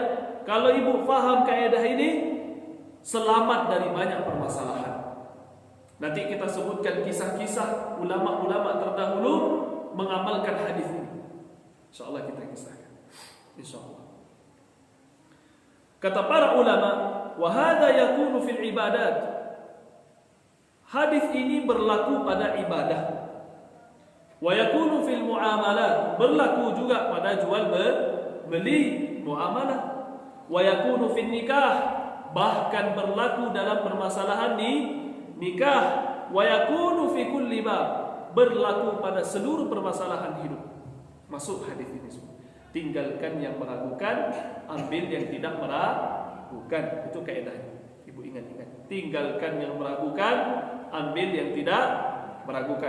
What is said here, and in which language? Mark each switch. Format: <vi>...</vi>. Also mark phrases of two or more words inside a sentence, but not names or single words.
<id>Kalau ibu faham kaidah ini, selamat dari banyak permasalahan. Nanti kita sebutkan kisah-kisah ulama-ulama terdahulu mengamalkan hadis ini. InsyaAllah kita kisahkan.</id> <ar>InsyaAllah.</ar> <id>Kata para ulama,</id> <ar>wa hadza yakunu fil ibadat.</ar> <id>Hadis ini berlaku pada ibadah.</id> <ar>Wa yakunu fil muamalat,</ar> <id>berlaku juga pada jual beli, muamalah.</id> <ar>Wa yakunu fil nikah,</ar> <id>bahkan berlaku dalam permasalahan di nikah.</id> <ar>Wa yakunu fi kulli bab,</ar> <id>berlaku pada seluruh permasalahan hidup. Masuk hadis ini semua. Tinggalkan yang meragukan, ambil yang tidak meragukan. Itu kaidahnya. Ibu ingat-ingat. Tinggalkan yang meragukan, ambil yang tidak meragukan.</id>